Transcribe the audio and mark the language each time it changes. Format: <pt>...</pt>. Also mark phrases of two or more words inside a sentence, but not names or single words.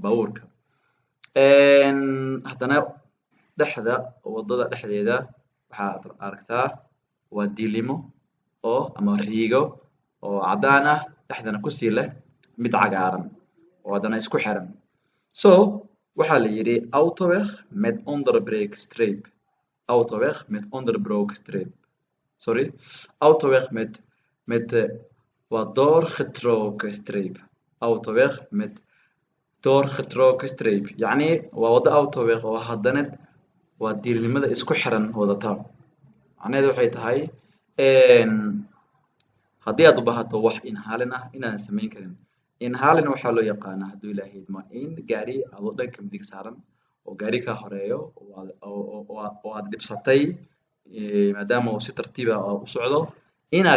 <so>baabuurka haddana dhexda waddada dhexdeeda waxaad aragtaa waa diilimo oo ama riigo oo caddaan ah dhexdana ku sii leh mid cagaaran oo haddana isku xiran so waxaa la yidhi</so> <nl>autoweg met onderbreekstreep autoweg met onderbrookstreep sorry autoweg met</nl> <so>waa</so> <nl>doorgetrokken streep autoweg met doorgetrokken streep</nl> <so>yacni waa waddo autoweg oo haddana waa diilnimada isku xiran wadata macnaheedu waxay tahay haddii aad u baahato wax inhaalin ah inaadan samayn karin inhaalin waxaa loo yaqaanaa hadduu ilaahay idmo in gaari adoo dhanka midig saaran oo gaari kaa horeeyo oo aad dhibsatay maadaama uu si tartiib ah u socdo inaad</so>